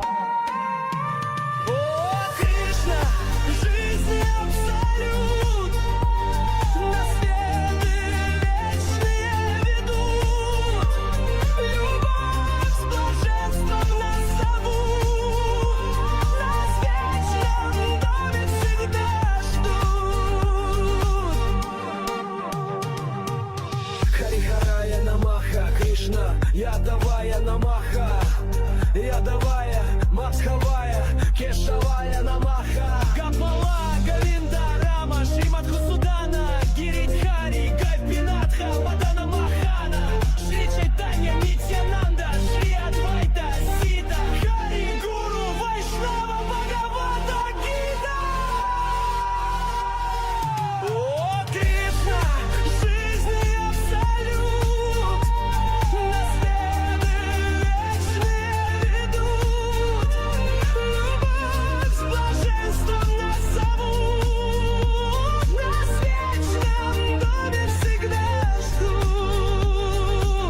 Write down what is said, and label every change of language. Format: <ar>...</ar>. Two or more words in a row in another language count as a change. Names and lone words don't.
<ru>О, Кришна, жизнь абсолют, на светы вечные ведут, любовь с блаженством нас зовут, нас в вечном доме всегда ждут.</ru> <sa>हरिहराय नमः, कृष्ण, यादवाय नमः, यादवाय, माधवाय, केशवाय नमः, Капала, Говинда, Рама, Шримадхусудана, Гиридхари, Гапинатха, Мадана Махана, Шри Чайтанья, Нитьянанда, Шри Адвайта, Сита, Хари, Гуру, Вайшнава, Бхагавата Гита.</sa> <ru>О, Кришна, жизнь абсолют, на светы вечные ведут, любовь с блаженством нас зовут, нас в вечном доме всегда ждут.</ru>